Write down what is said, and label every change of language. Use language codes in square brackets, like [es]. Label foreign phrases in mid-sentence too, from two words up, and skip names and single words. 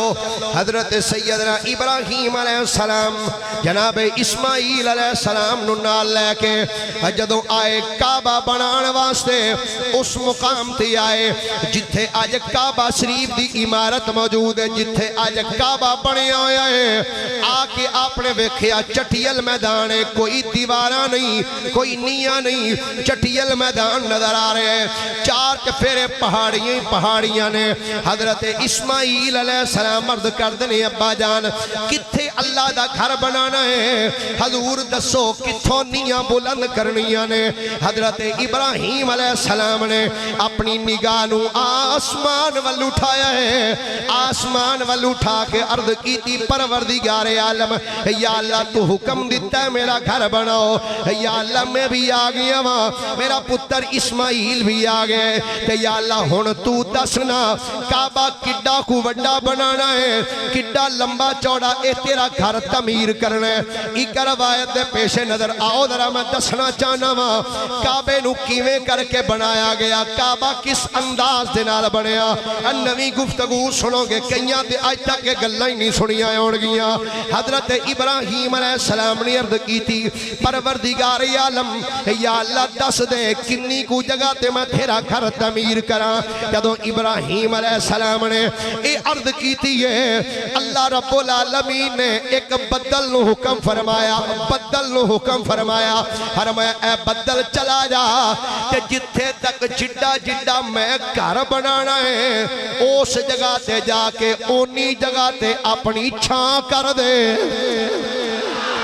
[pa] حضرت سیدنا ابراہیم علیہ السلام جناب اسماعیل علیہ السلام نو نال لے کے جدوں آئے کعبہ بنان واسطے اس مقام تے آئے جتھے آج کعبہ شریف دی عمارت موجود ہے، جتھے آج کعبہ بنیا ہویا ہے، آ کے آپ نے ویکھیا چٹیل میدان ہے، کوئی دیواراں نہیں، کوئی نیاں نہیں، چٹیل میدان نظر آ رہے ہیں، 4 چفیرے پہاڑیاں نے۔ حضرت اسماعیل علیہ السلام عرض کر دنے ابا جان کتھے اللہ دا گھر بنانا ہے، حضور دسو کتھوں نیاں بلند کرنیاں نے۔ حضرت ابراہیم علیہ السلام نے اپنی نگاہ نو آسمان وال اٹھایا ہے، آسمان وال اٹھا کے عرض کیتی پروردگار عالم یا اللہ [ur] تو حکم دیتا ہے میرا گھر بناؤ، [pa] یا اللہ [ur] میں بھی آ گیا وہاں، [pa] میرا پتر اسماعیل بھی آ گئے، تے یا اللہ ہن تو دسنا کعبہ کڈا کو وڈا بنانا ہے، کڈا لمبا چوڑا اے تیرا گھر تعمیر کرنا ہے۔ ایک روایت دے پیش نظر آؤ ذرا میں دسنا چاہنا وا کعبے نو کیویں کر کے بنایا گیا، کعبہ کس انداز دے نال بنیا، نویں گفتگو سنو گے کئیاں تے اج تک کے گلاں ہی نہیں سنیاں ہون گیاں۔ حضرت ابراہیم علیہ السلام نے [ur] عرض کی تھی [pa] پروردگار عالم یا اللہ دس دے کنی کو جگہ تے میں تیرا گھر تعمیر کراں۔ جدوں ابراہیم علیہ السلام نے اے [ur] عرض کی تھی [pa] اللہ رب العالمین نے ایک بدل نو حکم فرمایا، بدل نو حکم فرمایا، فرمایا اے بدل چلا جا کہ جتھے تک جڈا جڈا میں گھر بنانا ہے اس جگہ تے جا کے اونی جگہ تے اپنی چھاں کر دے،